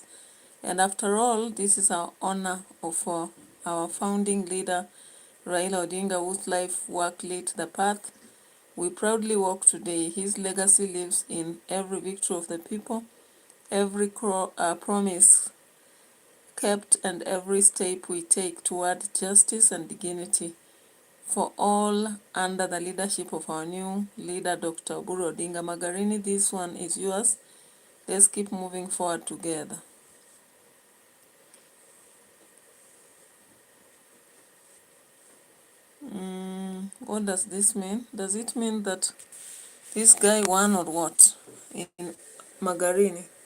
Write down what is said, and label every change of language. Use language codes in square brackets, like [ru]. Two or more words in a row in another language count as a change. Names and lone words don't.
[en] And after all, this is our honor of our founding leader, Raila Odinga, whose life work lit the path we proudly walk today. His legacy lives in every victory of the people, every promise kept, and every step we take toward justice and dignity for all under the leadership of our new leader, Dr. Oburu Odinga. Magharini, this one is yours. Let's keep moving forward together. What does this mean? Does it mean that this guy won or what in Magharini?